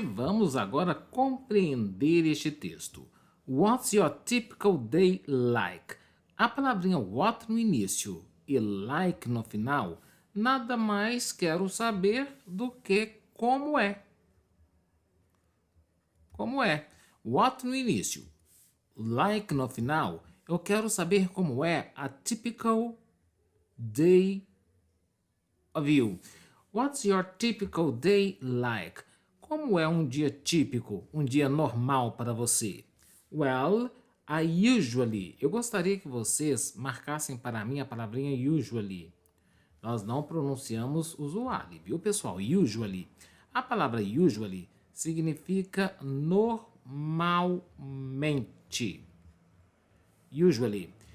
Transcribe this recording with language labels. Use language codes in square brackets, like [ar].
[pt] Vamos agora compreender este texto. [en] What's your typical day like? [pt] A palavrinha what no início e like no final, nada mais quero saber do que como é. Como é? What no início, like no final, eu quero saber como é a [en] typical day of you. What's your typical day like? [pt] Como é um dia típico, um dia normal para você? [en] Well, I usually. [pt] Eu gostaria que vocês marcassem para mim a palavrinha usually. Nós não pronunciamos usually, viu, pessoal? Usually. A palavra usually significa normalmente. Usually.